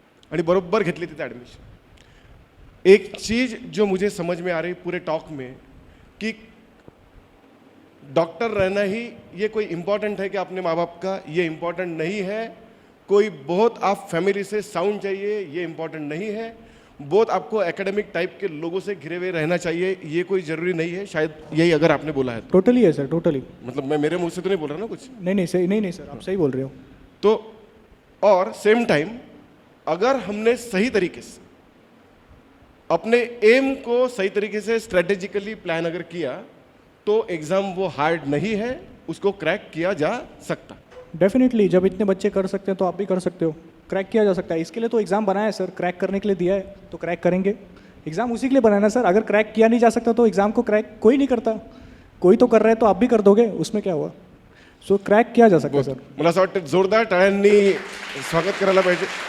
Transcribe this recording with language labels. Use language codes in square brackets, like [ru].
[mr] आणि बरोबर घेतली तिथे ॲडमिशन। [hi] एक चीज़ जो मुझे समझ में आ रही पूरे टॉक में कि डॉक्टर रहना ही ये कोई इम्पॉर्टेंट है कि अपने माँ बाप का, ये इम्पॉर्टेंट नहीं है। कोई बहुत आप फैमिली से साउंड चाहिए, ये इम्पॉर्टेंट नहीं है। बहुत आपको एकेडमिक टाइप के लोगों से घिरे हुए रहना चाहिए, ये कोई ज़रूरी नहीं है। शायद यही अगर आपने बोला है तो। टोटली है सर, टोटली। मतलब मैं मेरे मुंह से तो नहीं बोल रहा ना कुछ। नहीं सही, नहीं सर, आप सही बोल रहे हो। तो और सेम टाइम अगर हमने सही तरीके से अपने एम को सही तरीके से स्ट्रेटेजिकली प्लान अगर किया तो एग्ज़ाम वो हार्ड नहीं है, उसको क्रैक किया जा सकता। डेफिनेटली, जब इतने बच्चे कर सकते हैं तो आप भी कर सकते हो, क्रैक किया जा सकता है। इसके लिए तो एग्ज़ाम बनाया है सर, क्रैक करने के लिए दिया है तो क्रैक करेंगे। एग्ज़ाम उसी के लिए बनाना है सर। अगर क्रैक किया नहीं जा सकता तो एग्ज़ाम को क्रैक कोई नहीं करता, कोई तो कर रहा है तो आप भी कर दोगे, उसमें क्या हुआ। सो क्रॅक किया जा सकता है सर। [mr] मला असं वाटतं जोरदार टाळ्यांनी स्वागत करायला पाहिजे।